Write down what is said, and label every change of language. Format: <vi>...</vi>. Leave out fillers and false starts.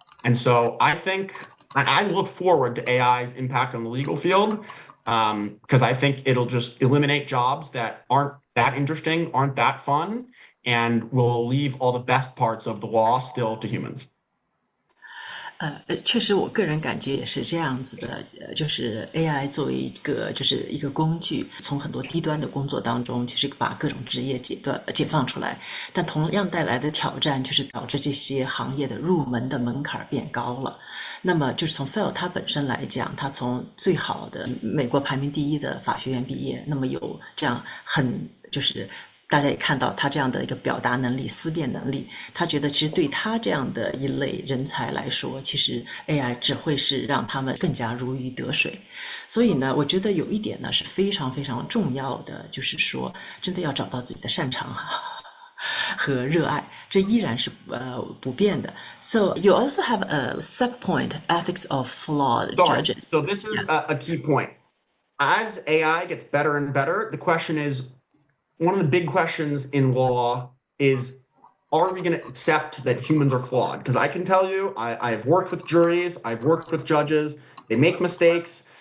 <en>And so I think I look forward to AI's impact on the legal field, because I think it'll just eliminate jobs that aren't that interesting, aren't that fun, and will leave all the best parts of the law still to humans.</en> <zh>确实，我个人感觉也是这样子的。就是 AI 作为一个工具，从很多低端的工作当中，其实把各种职业解放出来，但同样带来的挑战就是导致这些行业的入门的门槛变高了。那么就是从 Phil 他本身来讲，他从最好的美国排名第一的法学院毕业，那么有这样就是大家也看到他这样的一个表达能力、思辨能力，他觉得其实对他这样的一类人才来说，其实 AI 只会是让他们更加如鱼得水。所以呢，我觉得有一点呢是非常非常重要的，就是说真的要找到自己的擅长和热爱，这依然是不变的。</zh> <en>So you also have a sub point, ethics of flawed judges. So this is a key point. As AI gets better and better, the question is, one of the big questions in law is, are we going to accept that humans are flawed? Because I can tell you, I've worked with juries, I've worked with judges, they make mistakes.</en>